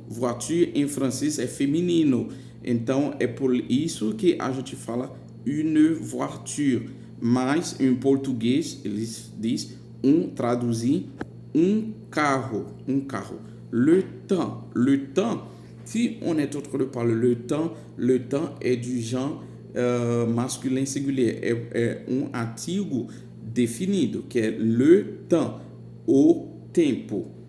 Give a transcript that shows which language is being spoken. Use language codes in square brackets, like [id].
[pt] Voiture em francês é feminino. Então é por isso que a gente fala une voiture. Mas em português eles dizem traduzir carro. [fr] Le temps. Si on est en train de parler le temps est du genre masculin singulier. [pt] É artigo definido, que é le temps, o tempo.